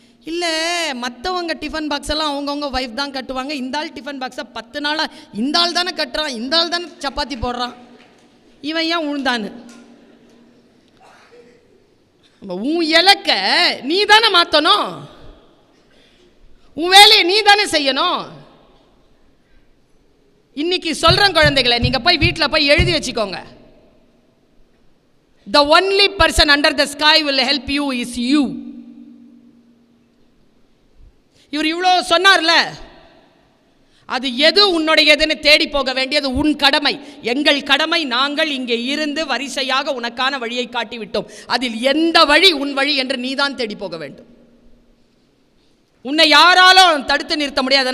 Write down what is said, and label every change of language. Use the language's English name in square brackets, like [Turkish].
[Tamil] இல்லை, மற்றவங்க tiffin box எல்லாம் அவங்கவுங்க ஒய்ஃப் தான் கட்டுவாங்க, இந்த ஆள் டிஃபன் பாக்ஸை 10 நாளாக இந்த ஆள் தானே கட்டுறான், இந்த ஆள் தானே சப்பாத்தி போடுறான், இவன் ஏன் உழுந்தான்னு. உன் இலக்க நீ தானே மாற்றணும், உன் வேலையை நீ தானே செய்யணும். இன்னைக்கு சொல்கிறேன் குழந்தைகளை, நீங்கள் போய் வீட்டில் போய் எழுதி வச்சுக்கோங்க. [English] The only person under the sky will help you is you. [Tamil] இவர் இவ்வளோ சொன்னார்ல, அது எது உன்னுடையதுன்னு தேடி போக வேண்டியது உன் கடமை. எங்கள் கடமை, நாங்கள் இங்கே இருந்து வரிசையாக உனக்கான வழியை காட்டிவிட்டோம். அதில் எந்த வழி உன் வழி என்று நீதான் தேடி போக வேண்டும். உன்னை யாராலும் தடுத்து நிறுத்த முடியாது.